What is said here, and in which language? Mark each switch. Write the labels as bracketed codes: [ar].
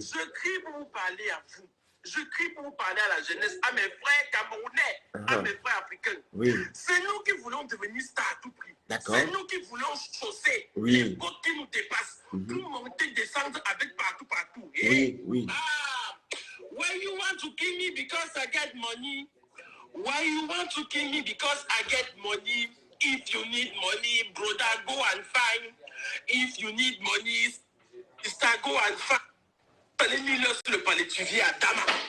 [fr] Je crie pour vous parler à vous. Je crie pour parler à la jeunesse, à mes frères camerounais, à mes frères africains. Oui. C'est nous qui voulons devenir stars à tout prix. D'accord. C'est nous qui voulons chausser les côtes qui nous dépassent. Pour monter, descendre avec partout. Oui, oui. [en] Ah, why you want to kill me because I get money? Why you want to kill me because I get money? If you need money, brother, go and find. If you need money, sister, go and find. [fr] Allez-le sur le palais, tu viens à Dama.